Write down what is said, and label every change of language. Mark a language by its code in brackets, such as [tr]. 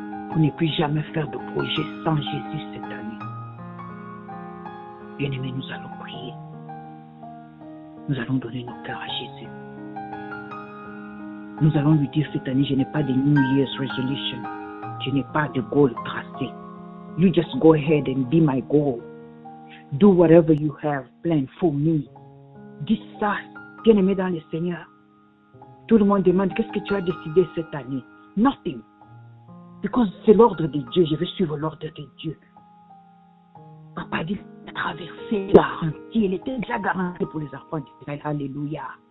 [fr] Pour ne plus jamais faire de projet sans Jésus cette année. Bien-aimés, nous allons prier. Nous allons donner nos cœurs à Jésus. Nous allons lui dire cette année, je n'ai pas de [en] New Year's resolution. [fr] Je n'ai pas de goal tracé. [en] You just go ahead and be my goal. Do whatever you have planned for me. [fr] Dis ça, bien-aimé dans le Seigneur. Tout le monde demande, qu'est-ce que tu as décidé cette année? [en] Nothing. Because [fr] c'est l'ordre de Dieu, je vais suivre l'ordre de Dieu. Papa dit, la traversée garantie, elle était déjà garantie pour les enfants d'Israël. Alléluia.